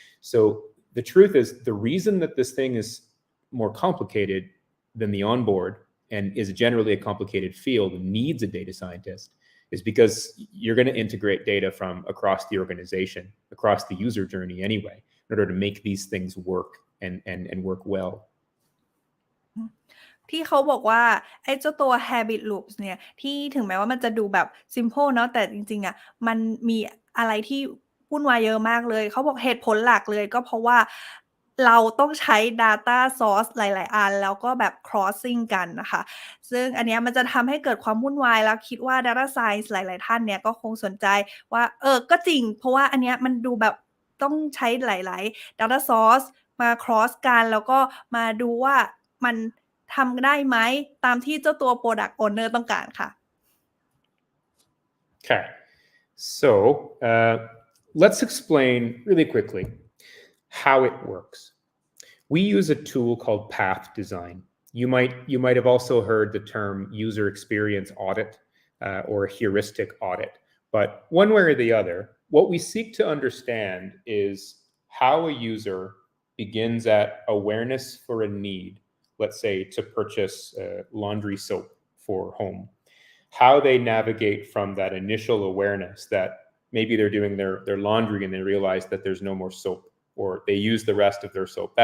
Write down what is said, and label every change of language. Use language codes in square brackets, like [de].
[en] So the truth is, the reason that this thing is more complicated than the onboard and is generally a complicated field and needs a data scientist is because you're going to integrate data from across the organization, across the user journey anyway, in order to make these things work and work well. [th] ที่เขาบอกว่าไอ้เจ้าตัว habit loops เนี่ยที่ถึงแม้ว่ามันจะดูแบบ simple เนาะแต่จริงๆอะมันมีอะไรที่วุ่นวายเยอะมากเลยเขาบอกเหตุผลหลักเลยก็เพราะว่า เราต้องใช้ data source หลายๆอันแล้วก็แบบ crossing กันนะคะซึ่งอันเนี้ยมันจะทำให้เกิดความวุ่นวายแล้วคิดว่า data science หลายๆท่านเนี่ยก็คงสนใจว่าก็จริงเพราะว่าอันเนี้ยมันดูแบบต้องใช้หลายๆ data source มา cross กันแล้วก็มาดูว่ามันทำได้ไหมตามที่เจ้าตัว product owner ต้องการค่ะ [en] Okay, so let's explain really quickly how it works. We use a tool called path design. You might have also heard the term user experience audit or heuristic audit, but one way or the other, what we seek to understand is how a user begins at awareness for a need, let's say to purchase laundry soap for home, how they navigate from that initial awareness that maybe they're doing their laundry and they realize that there's no more soap, or they use the rest of their soap.